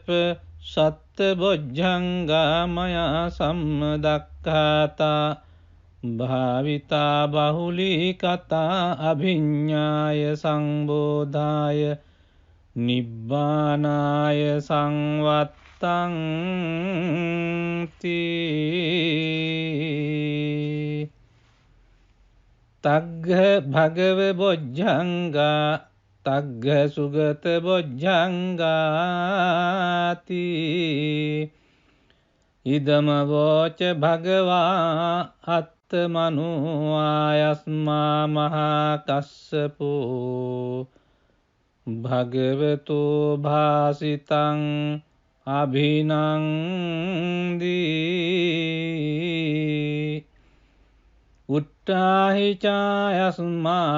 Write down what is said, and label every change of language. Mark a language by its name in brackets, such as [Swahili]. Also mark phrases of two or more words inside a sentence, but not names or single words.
[Pali] සත්ත බොජ්ජංගා මයා සම්මදක්ඛාතා භාවිතා බහුලී කතා අභිඤ්ඤාය සංබෝධාය නිබ්බානාය සංවත්තං තී තග්ග භගව බොජ්ජංගා තග්ග සුගත බොජ්ජංගාති ඉදම වෝච භගවා අත්තමනු ආයස්මා මහා කස්සපෝ භගවතු භාසිතං අභිනන්දී උට්ඨාහි චායස්මා